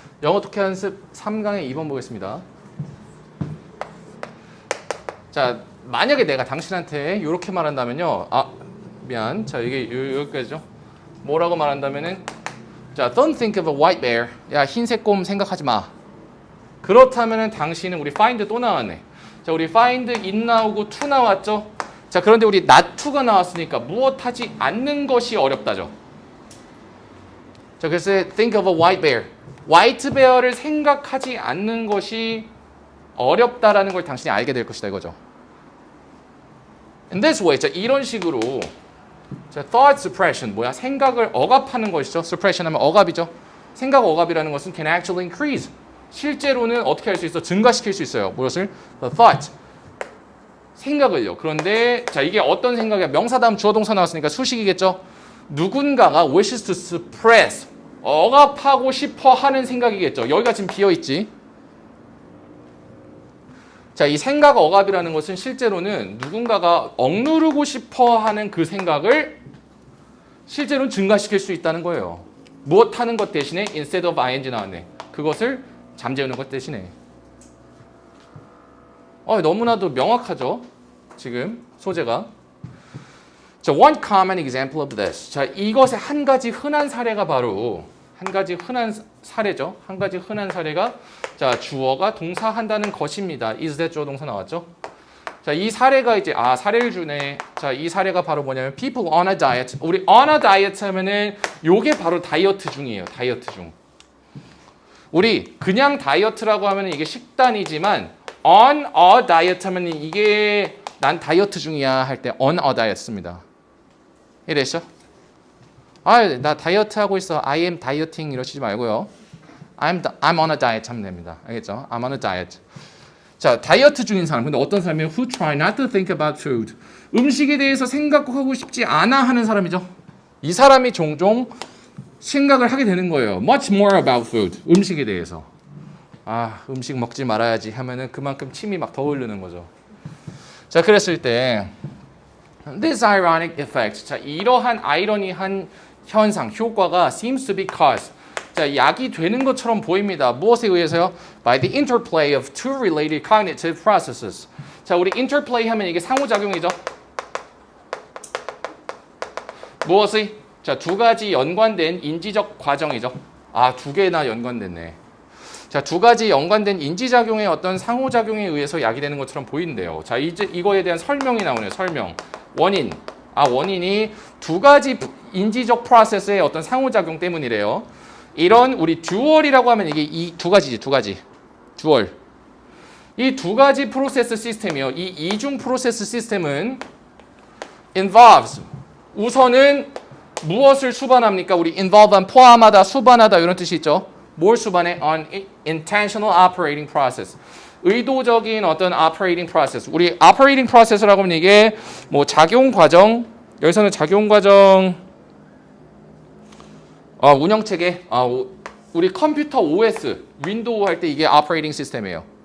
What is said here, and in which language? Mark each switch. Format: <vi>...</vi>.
<ko>영어 독해 연습 3강의 2번 보겠습니다. 자, 만약에 내가 당신한테 이렇게 말한다면요. 아, 미안. 자, 이게 여기까지죠. 뭐라고 말한다면은 자,</ko> <en>don't think of a white bear.</en> <ko>야, 흰색 곰 생각하지 마. 그렇다면은 당신은 우리 find 또 나왔네. 자, 우리</ko> <en>find it</en> <ko>나오고 to 나왔죠. 자, 그런데 우리 not to가 나왔으니까 무엇하지 않는 것이 어렵다죠. 자, 그래서</ko> <en>think of a white bear.</en> <ko>화이트 베어를 생각하지 않는 것이 어렵다라는 걸 당신이 알게 될 것이다 이거죠.</ko> <en>In this way,</en> <ko>자, 이런 식으로 자, thought suppression 뭐야? 생각을 억압하는 것이죠. suppression 하면 억압이죠. 생각 억압이라는 것은</ko> <en>can actually increase.</en> <ko>실제로는 어떻게 할 수 있어? 증가시킬 수 있어요. 무엇을?</ko> <en>The thought.</en> <ko>생각을요. 그런데 자, 이게 어떤 생각이야? 명사 다음 주어 동사 나왔으니까 수식이겠죠. 누군가가</ko> <en>wishes to suppress.</en> <ko>억압하고 싶어 하는 생각이겠죠. 여기가 지금 비어 있지. 자, 이 생각 억압이라는 것은 실제로는 누군가가 억누르고 싶어 하는 그 생각을 실제로는 증가시킬 수 있다는 거예요. 무엇 하는 것 대신에 instead of ing 나왔네. 그것을 잠재우는 것 대신에. 너무나도 명확하죠. 지금 소재가. 자,</ko> <en>one common example of this.</en> <ko>자, 이것의 한 가지 흔한 사례가 바로 한 가지 흔한 사례죠. 한 가지 흔한 사례가 자, 주어가 동사한다는 것입니다. is that 주어 동사 나왔죠? 자, 이 사례가 이제 사례를 주네. 자, 이 사례가 바로 뭐냐면</ko> <en>people on a diet.</en> <ko>우리 on a diet 하면은 요게 바로 다이어트 중이에요. 다이어트 중. 우리 그냥 다이어트라고 하면은 이게 식단이지만 on a diet 하면 이게 난 다이어트 중이야 할 때 on a diet 씁니다. 이해되시죠? 나 다이어트 하고 있어.</ko> <en>I am dieting</en> <ko>이러시지 말고요.</ko> <en>I'm on a diet</en> <ko>하면 됩니다. 알겠죠?</ko> <en>I'm on a diet.</en> <ko>자, 다이어트 중인 사람. 근데 어떤 사람이에요?</ko> <en>Who try not to think about food.</en> <ko>음식에 대해서 생각하고 싶지 않아 하는 사람이죠. 이 사람이 종종 생각을 하게 되는 거예요.</ko> <en>Much more about food.</en> <ko>음식에 대해서. 음식 먹지 말아야지 하면은 그만큼 침이 막 더 흐르는 거죠. 자, 그랬을 때</ko> <en>This ironic effect.</en> <ko>자, 이러한 아이러니한 현상, 효과가</ko> <en>seems to be caused.</en> <ko>자, 약이 되는 것처럼 보입니다. 무엇에 의해서요?</ko> <en>By the interplay of two related cognitive processes.</en> <ko>자, 우리 interplay 하면 이게 상호작용이죠. 무엇의? 자, 두 가지 연관된 인지적 과정이죠. 두 개나 연관됐네. 자, 두 가지 연관된 인지작용의 어떤 상호작용에 의해서 약이 되는 것처럼 보이는데요. 자, 이제 이거에 대한 설명이 나오네요. 설명. 원인. 원인이 두 가지 인지적 프로세스의 어떤 상호작용 때문이래요. 이런 우리 듀얼이라고 하면 이게 이 두 가지지, 두 가지. 듀얼. 이 두 가지 프로세스 시스템이요. 이 이중 프로세스 시스템은 involves. 우선은 무엇을 수반합니까? 우리 involve한 포함하다, 수반하다 이런 뜻이 있죠. 뭘 수반해?</ko> <en>On intentional operating process.</en> <ko>의도적인 어떤 operating process. 우리 operating process라고 하면 이게 뭐 작용 과정, 여기서는 작용 과정, 운영 체계, 우리 컴퓨터 OS, 윈도우 할 때 이게 operating 시스템이에요.</ko>